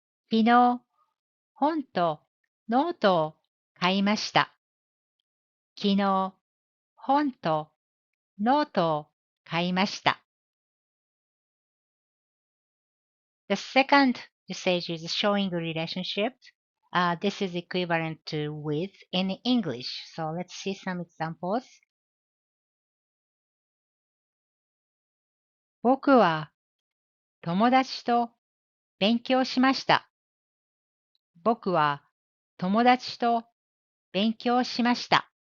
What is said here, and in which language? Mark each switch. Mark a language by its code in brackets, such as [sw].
[ja] 昨日、本とノートを買いました。昨日、本とノートを買いました。 [en] The second usage is showing a relationship. This is equivalent to with in English. So let's see some examples. [ja] 僕は友達と勉強しました。僕は友達と勉強しました。